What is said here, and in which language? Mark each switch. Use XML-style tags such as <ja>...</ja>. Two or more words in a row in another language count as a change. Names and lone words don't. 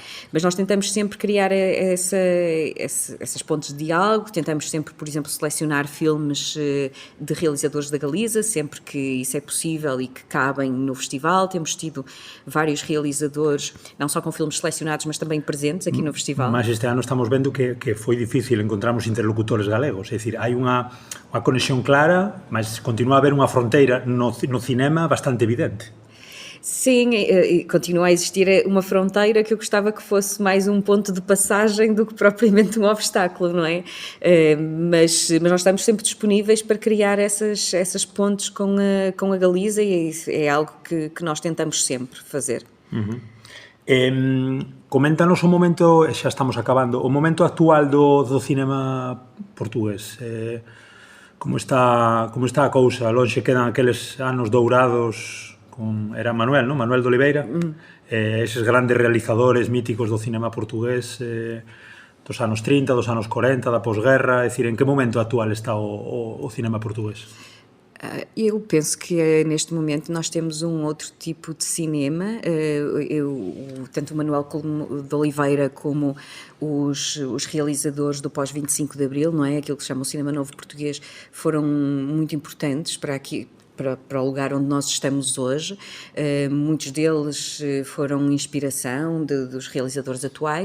<pt>Mas nós tentamos sempre criar essas pontes de diálogo, tentamos sempre, por exemplo, selecionar filmes de realizadores da Galiza, sempre que isso é possível e que cabem no festival. Temos tido vários realizadores, não só com filmes selecionados, mas também presentes aqui no festival.</pt> <gl>Mas este ano estamos vendo que foi difícil encontrarmos interlocutores galegos, é dicir, hai unha conexión clara, mas continua a haber unha fronteira no cinema bastante evidente.</gl> <pt>Sim, continua a existir uma fronteira que eu gostava que fosse mais um ponto de passagem do que propriamente um obstáculo, não é? Mas nós estamos sempre disponíveis para criar essas pontes com a Galiza e é algo que nós tentamos sempre fazer.</pt> <gl>Coméntanos o momento, xa estamos acabando, o momento actual do cinema portugués. Como está a cousa? Lonxe quedan aqueles anos dourados era Manuel, non? Manuel de Oliveira, eses grandes realizadores míticos do cinema portugués dos anos 30, dos anos 40, da posguerra, é dicir, en que momento actual está o cinema portugués?</gl> <pt>Eu penso que neste momento nós temos um outro tipo de cinema, tanto o Manuel de Oliveira como os realizadores do pós-25 de Abril, não é? Aquilo que se chama o cinema novo português, foram muito importantes para o lugar onde nós estamos hoje. Muitos deles foram inspiração dos realizadores atuais.</pt>